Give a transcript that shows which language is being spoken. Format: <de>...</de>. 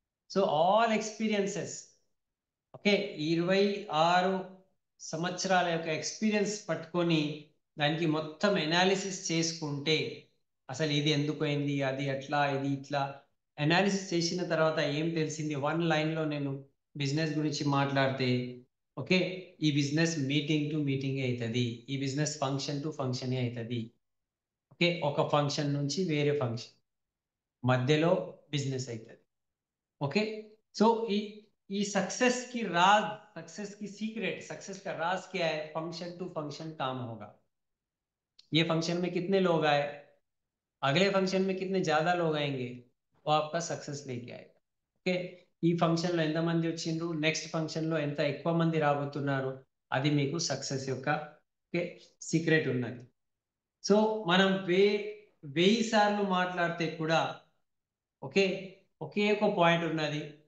<te>So all experiences, okay, 26 సంవత్సరాల యొక్క experience పట్టుకొని దానికి మొత్తం ఎనాలిసిస్ చేసుకుంటే అసలు ఇది ఎందుకు అయింది, అది అట్లా, ఇది ఇట్లా ఎనాలిసిస్ చేసిన తర్వాత ఏం తెలిసింది, వన్ లైన్లో నేను బిజినెస్ గురించి మాట్లాడితే, ఓకే, ఈ బిజినెస్ మీటింగ్ టు మీటింగ్ అవుతుంది, ఈ బిజినెస్ ఫంక్షన్ టు ఫంక్షన్ అవుతుంది. ఓకే, ఒక ఫంక్షన్ నుంచి వేరే ఫంక్షన్ మధ్యలో బిజినెస్ అవుతుంది.</te> <hi>ओके, सो ये सक्सेस की राज, सक्सेस की सीक्रेट, सक्सेस का राज क्या है? फंक्शन टू फंक्शन काम होगा। ये फंक्शन में कितने लोग आए, अगले फंक्शन में कितने ज्यादा लोग आएंगे, वो आपका सक्सेस लेके आएगा.</hi> <te>ఓకే, ఈ ఫంక్షన్ లో ఎంత మంది వచ్చిండ్రు, నెక్స్ట్ ఫంక్షన్ లో ఎంత ఎక్కువ మంది రాబోతున్నారు, అది మీకు సక్సెస్ యొక్క ఓకే సీక్రెట్ ఉన్నది. సో మనం 1000 సార్లు మాట్లాడితే కూడా ఓకే ఒకే ఒక పాయింట్ ఉన్నది.</te>